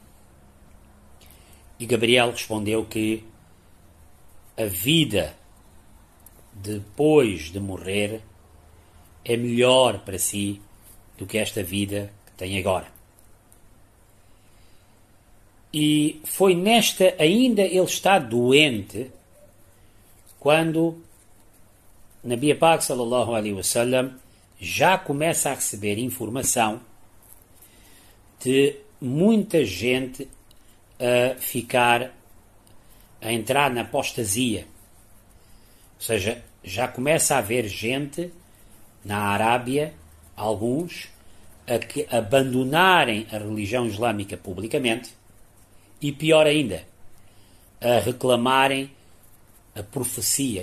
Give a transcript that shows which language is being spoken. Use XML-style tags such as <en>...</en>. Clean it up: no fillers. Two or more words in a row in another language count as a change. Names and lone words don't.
<pt>E Gabriel respondeu que a vida depois de morrer é melhor para si do que esta vida que tem agora. E foi nesta, ainda ele está doente, quando Nabi Pak</pt> <ar>صلى الله عليه وسلم</ar> <pt>já começa a receber informação de muita gente a entrar na apostasia. Ou seja, já começa a haver gente na Arábia, alguns, a que abandonarem a religião islâmica publicamente, e pior ainda, a reclamarem a profecia.</pt>